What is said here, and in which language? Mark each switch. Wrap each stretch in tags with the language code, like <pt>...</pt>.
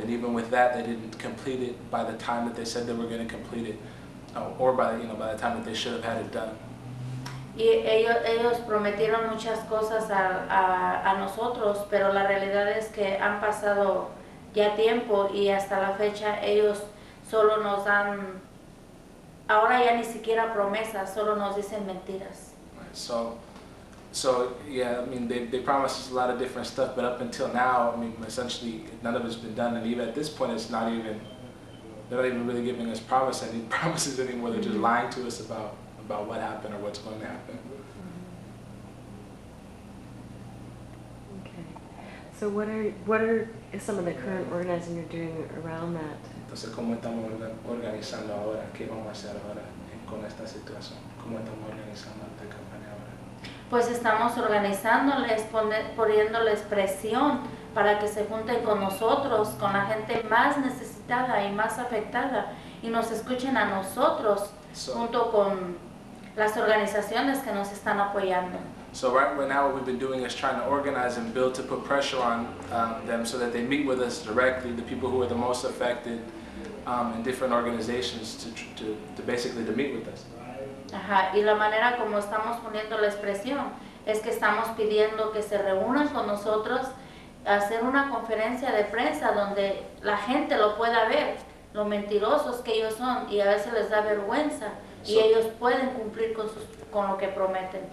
<en>And even with that, they didn't complete it by the time that they said they were going to complete it, or by the time that they should have had it done.</en> <es>Y ellos prometieron muchas cosas a nosotros, pero la realidad es que han pasado ya tiempo y hasta la fecha ellos solo nos dan, ahora ya ni siquiera promesas, solo nos dicen mentiras.</es> <en>Right. So yeah, I mean they promised us a lot of different stuff, but up until now, I mean essentially none of it's been done, and even at this point, they're not even really giving us promises anymore. They're just lying to us about what happened or what's going to happen. Okay. So what are some of the current organizing you're doing around that?</en> <es>Entonces, ¿cómo estamos organizando ahora? ¿Qué vamos a hacer ahora con esta situación? ¿Cómo estamos organizando esta campaña ahora? Pues estamos organizándoles, poniéndoles presión para que se junten con nosotros, con la gente más necesitada y más afectada, y nos escuchen a nosotros junto con las organizaciones que nos están apoyando.</es> <en>So right now what we've been doing is trying to organize and build to put pressure on them so that they meet with us directly, the people who are the most affected in different organizations to basically to meet with us.</en> <es>Ajá, y la manera como estamos poniendo la expresión es que estamos pidiendo que se reúnan con nosotros, hacer una conferencia de prensa donde la gente lo pueda ver, lo mentirosos que ellos son, y a veces les da vergüenza, y ellos pueden cumplir con lo que prometen.</es>